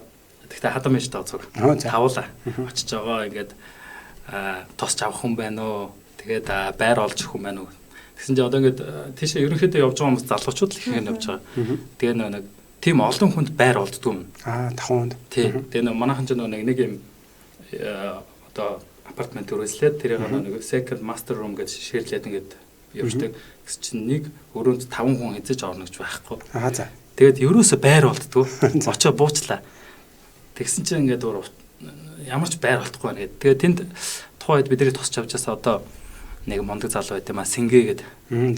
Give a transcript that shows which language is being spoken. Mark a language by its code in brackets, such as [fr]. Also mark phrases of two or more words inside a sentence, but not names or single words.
[mn] Тэгтээ хадам байж тооцоо. Тавуулаа очиж байгаа ингээд тусч авах хүн байна уу? Тэгээд байр олж өгөх хүн байна уу? Тэгсэн чинь одоо ингээд тийшээ ерөнхийдөө явж байгаа хүмүүс залуучууд л их юм явж байгаа. Тэгээ нэг тийм олон хүнд байр олддгүй юм. 5 хүнд. Тийм. Тэгээ манайхан ч нэг юм одоо апартмент төрөөслээд тэрийг нэг [en] second master room [mn] гэж ширлээд ингээд явждаг. Гэсэн чинь нэг өрөөнд 5 хүн эзэж орно гэж байхгүй. За. Тэгээд ерөөсөө байр олддгүй. Очоо буучлаа. Тэгсэн чинь ингээд ямар ч байр олдохгүй байна гэдэг. Тэгээд тэнд тухайд бидний тусч авчаасаа одоо нэг мундаг залуу байт юм а Сингээ гэдэг.